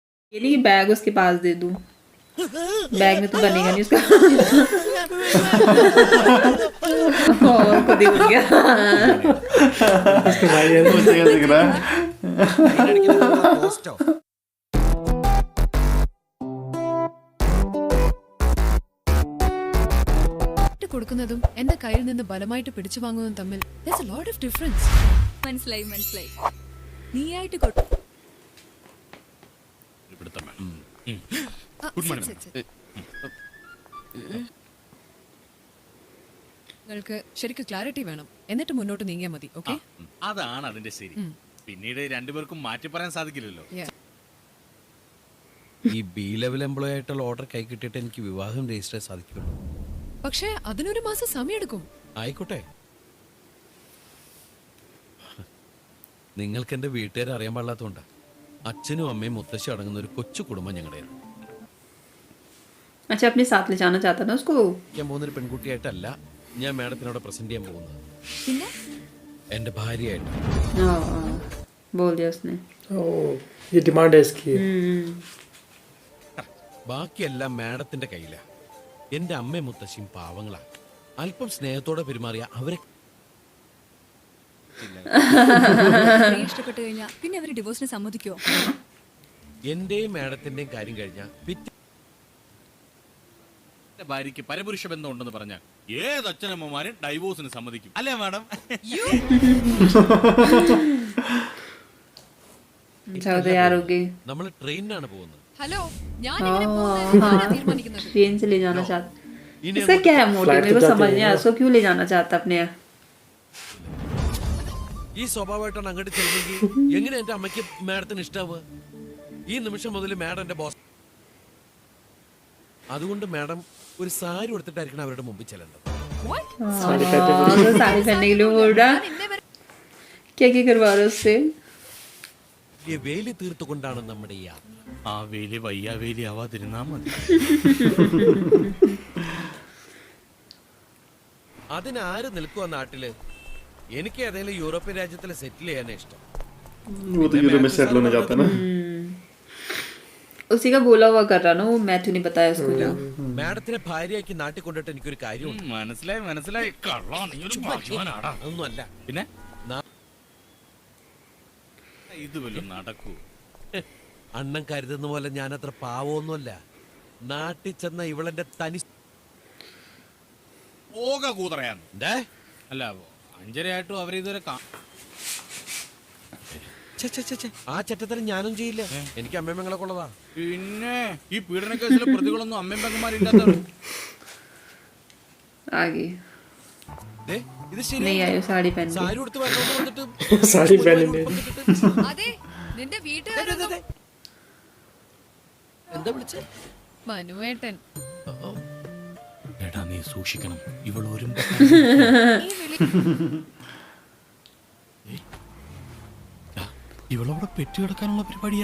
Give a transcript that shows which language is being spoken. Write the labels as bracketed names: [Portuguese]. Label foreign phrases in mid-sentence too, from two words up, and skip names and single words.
[Hindi] ये नहीं कि बैग उसके पास दे दूं, बैग में तो बनेगा नहीं उसका। और खुद ही उठ गया। इसके भाई है तो मुझे दिख रहा है। [Malayalam] കൊടുക്കുന്നതും എന്റെ കയ്യിൽ നിന്ന് ബലമായിട്ട് പിടിച്ചു വാങ്ങുന്നതും തമ്മിൽ [English] there's a lot of difference. [Malayalam] മനസ്സിലായി നീയായിട്ട് നിങ്ങൾക്ക് ശരിക്കും ക്ലാരിറ്റി വേണം, എന്നിട്ട് മുന്നോട്ട് നീങ്ങിയാൽ മതി. ഓക്കെ, അതാണ് അതിന്റെ ശരി. പിന്നീട് രണ്ടുപേർക്കും മാറ്റി പറയാൻ സാധിക്കില്ലല്ലോ. ഈ [English] B level employee [Malayalam] ആയിട്ടുള്ള ഓർഡർ കൈ കിട്ടിയിട്ട് എനിക്ക് വിവാഹം രജിസ്റ്റർ ചെയ്യാൻ സാധിക്കുള്ളൂ. പക്ഷേ അതിനൊരു മാസം സമയമെടുക്കും. ആയിക്കോട്ടെ, നിങ്ങൾക്ക് എന്റെ വീട്ടുകാരെ അറിയാൻ പാടില്ലാത്തതുകൊണ്ടാ. അച്ഛനും അമ്മയും മുത്തശ്ശി അടങ്ങുന്ന ഒരു കൊച്ചു കുടുംബം ഞങ്ങളുടെയാണ്. [Hindi] अच्छा अपने साथ ले जाना चाहता ना उसको। [Malayalam] ഞാൻ പോകുന്നൊരു പെൺകുട്ടിയായിട്ടല്ല ഞാൻ മാഡത്തിനോട് പ്രസന്റ് ചെയ്യാൻ പോകുന്നത്, എന്റെ ഭാര്യയായിട്ട്. [Hindi] बोल दिया उसने। ये डिमांड है इसकी। [Malayalam] ബാക്കിയെല്ലാം മാഡത്തിന്റെ കയ്യിലാ. എന്റെ അമ്മയും മുത്തശ്ശിയും പാവങ്ങളാ. അല്പം സ്നേഹത്തോടെ പെരുമാറിയ അവരെ ഇഷ്ടപ്പെട്ടു കഴിഞ്ഞാൽ പിന്നെ അവര് ഡിവോഴ്സിന് സമ്മതിക്കോ? എന്റെയും മാഡത്തിന്റെയും കാര്യം കഴിഞ്ഞാൽ ഭാര്യയ്ക്ക് പരപുരുഷ ബന്ധം ഉണ്ടെന്ന് പറഞ്ഞാൽ ഏത് അച്ഛനമ്മമാരും ഡൈവോഴ്സിന് സമ്മതിക്കും, അല്ലേ മാഡം? നമ്മൾ ട്രെയിനിനാണ് പോകുന്നത്. ഹലോ, ഞാൻ തീരുമാനിക്കുന്നത് [Hindi] ट्रेन से ले जाना चाहता। इसका क्या है मोटिव, मेरे को समझ नहीं आया उसको क्यों ले जाना चाहता अपने यहाँ। [Malayalam] ഈ സ്വഭാവമായിട്ടാണ് അങ്ങോട്ട് ചെല്ലുമെങ്കിൽ എങ്ങനെ എന്റെ അമ്മയ്ക്ക് മാഡത്തിന് ഇഷ്ടാവുക? ഈ നിമിഷം മുതൽ മാഡം എന്റെ ബോസ്. അതുകൊണ്ട് മാഡം ഒരു സാരി കൊടുത്തിട്ടായിരിക്കണം അവരുടെ മുമ്പിൽ ചെല്ലേണ്ടത്. [Hindi] साड़ी पहनने के लिए बोल रहा, क्या क्या करवा रहा उससे? [Malayalam] ഈ വേലി തീർത്തുകൊണ്ടാണ് നമ്മുടെ ഈ യാത്ര. ആ വേലി വയ്യാവേലി ആവാതിരുന്നാ മതി. അതിനാര് നിൽക്കുക നാട്ടില്? എനിക്ക് ഏതെങ്കിലും യൂറോപ്യൻ രാജ്യത്തിൽ സെറ്റിൽ ചെയ്യാനാ ഇഷ്ടം. [Hindi] वो तो यूरोप में सेटल होना चाहता है ना। उसी का बोला हुआ कर रहा ना वो, मैथ्यू ने बताया उसको। [Malayalam] മാഡത്തിനെ ഭാര്യയാക്കി നാട്ടിൽ കൊണ്ടിട്ട് എനിക്കൊരു കാര്യമുണ്ട്. മനസ്സിലായി കള്ളാ, നീ ഒരു ഭാഗ്യവാനാടാ. അതൊന്നും അല്ല. പിന്നെ ഇത് വല്ലതും നടക്കൂ? അണ്ണൻ കരുതുന്ന പോലെ ഞാനത്ര പാവമൊന്നുമല്ല. നാട്ടിൽ ചെന്ന ഇവളെന്റെ തനി പോക കൂതറയാന്ന്. എന്തേ? അല്ല, അഞ്ചരയായിട്ടും അവരിതുവരെ ആ ചെറ്റത്തരം ഞാനും ചെയ്യില്ല. എനിക്ക് അമ്മയമ്മങ്ങളെ കൊള്ളതാ. പിന്നെ ഈ പീഡന കേസിലെ പ്രതികളൊന്നും അമ്മയും പെങ്ങന്മാരില്ലാത്തവർ. [Hindi] आगे [Malayalam] ഇത് [Hindi] नहीं आयो साड़ी पहन के। [Malayalam] സാരി കൊടുത്ത് വരണോന്ന് വന്നിട്ട് [Hindi] साड़ी पहनने [Malayalam] അതെ, നിന്റെ വീട്ടുകാരൊന്നും എന്താ വിളിച്ചേ? മനുവേട്ടൻ. എടാ, നീ സൂക്ഷിക്കണം, ഇവളൊരും ഇവളവിടെ പെറ്റി കിടക്കാനുള്ള പരിപാടിയാ.